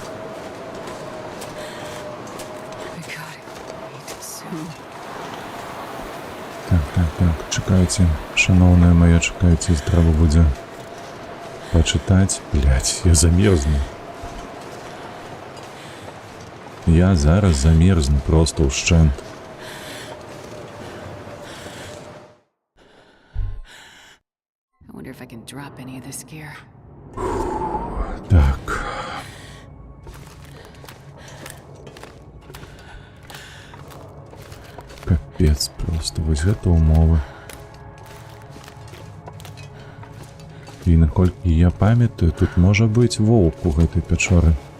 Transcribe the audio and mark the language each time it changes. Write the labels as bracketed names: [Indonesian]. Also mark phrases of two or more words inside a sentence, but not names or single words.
[Belarusian] Так, чакайце, шаноўная моя, чакайце, трэба будзе пачытаць. Блядь, я замерзну. Я зараз замерзну просто ўшчэнт. [English] I wonder if I can drop any of this gear. [Belarusian] Так. Капец просто. Вось гэта умовы. І наколькі я памятаю, тут можа быць воўк у гэтай пячоры.